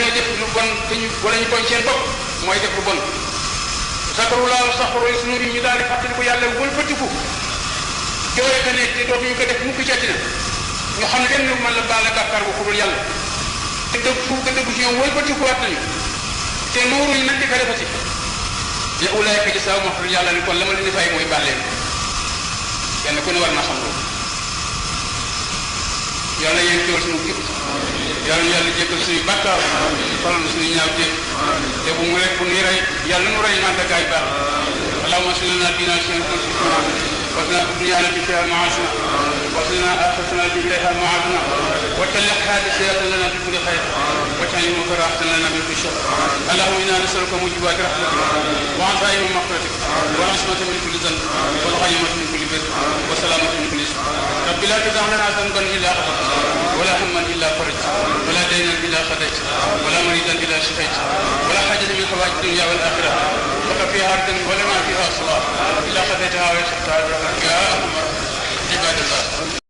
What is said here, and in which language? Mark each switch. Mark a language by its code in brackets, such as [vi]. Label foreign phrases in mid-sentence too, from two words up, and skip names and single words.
[wo] ñoo def lu bon te ñu wala ñu tooñ seen bopp mooy def lu bon [ar] ذكروا الله فاستغفروا لذنوبهم [wo] ñu daal di fàttali ko yàlla wëlbatiku jooye ka nekk te dootuñu ko def mukk ci àddina ñu xam ne benn mën la baale bàkkaar bu xudul yàlla te dëgg fu ko dëgg ci ñoom wëlbatiku waat nañu te nooruñu nag di ko defati te [ar] أولئك جزاؤهم مغفرة [wo] yàlla ni kon la ma leen di fay mooy baal leen kenn ku ne war na xam loolu yàlla yéen teewal suñu jub yàlla jéggal suñu bàkkaar falal suñu ñaaw jéeg te bu mu rek bu nuy rey yàlla nu rey naan gaay baax allahumma [ar] صل على نبينا محمد واسنا دنيانا فيها معاشنا واسنا اخرتنا فيها معادنا وتلق هذه سيرة لنا في كل خير واجعل المنكر احسن لنا من كل شر اللهم انا نسالك موجبات رحمتك وعزائم مغفرتك والعصمة من كل ذنب والغنيمة من كل بر والسلامة من كل اسم رب لا تدع لنا ذنبا الا غفرته ولا هما الا فرجته ولا دينا الا قضيته ولا مريضا الا شفيت ولا حاجة من حوائج الدنيا والاخرة لك فيها ردا ولنا فيها صلاح الا قضيتها ويسرتها يا ارحم عباد الله